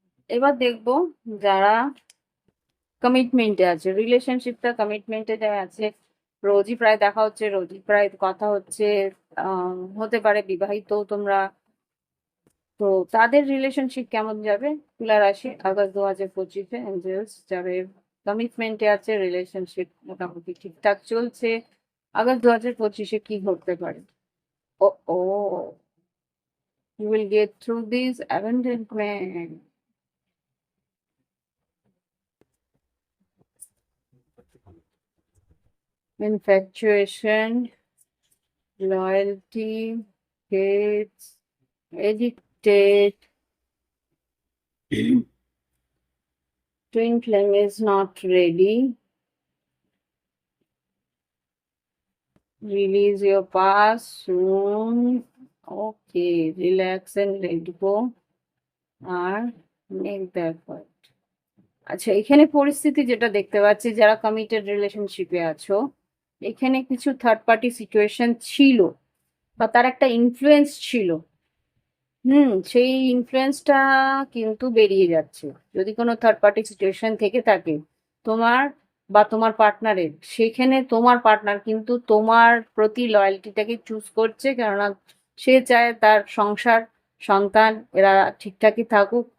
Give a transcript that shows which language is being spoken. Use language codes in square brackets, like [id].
[bn] এবার দেখবো যারা কমিটমেন্টে আছে, রিলেশনশিপটা কমিটমেন্টে যারা আছে, রোজই প্রায় দেখা হচ্ছে, রোজই প্রায় কথা হচ্ছে, হতে পারে বিবাহিত তোমরা, তো তাদের রিলেশনশিপ কেমন যাবে? তুলা রাশি আগস্ট 2025-এ এঞ্জেলস যাবে কমিটমেন্টে আছে, রিলেশনশিপ মোটামুটি ঠিকঠাক চলছে। আগস্ট 2025-এ কি ঘটতে পারে? [en] ও ও, you will get through this abandonment, infatuation, loyalty, hate, addicted, twin flame is not ready, release your past soon, okay, relax and let go, আর make the effort। [bn] আচ্ছা, এখানে পরিস্থিতি যেটা দেখতে পাচ্ছি, যারা কমিটেড রিলেশনশিপে আছো, এখানে কিছু থার্ড পার্টি সিচুয়েশন ছিল বা তার একটা ইনফ্লুয়েন্স ছিল। সেই ইনফ্লুয়েন্সটা কিন্তু বেরিয়ে যাচ্ছে। যদি কোনো থার্ড পার্টি সিচুয়েশন থেকে থাকে তোমার বা তোমার পার্টনারের, সেখানে তোমার পার্টনার কিন্তু তোমার প্রতি লয়্যালটিটাকে চুজ করছে, কেননা সে চায় তার সংসার, সন্তান এরা ঠিকঠাকই থাকুক।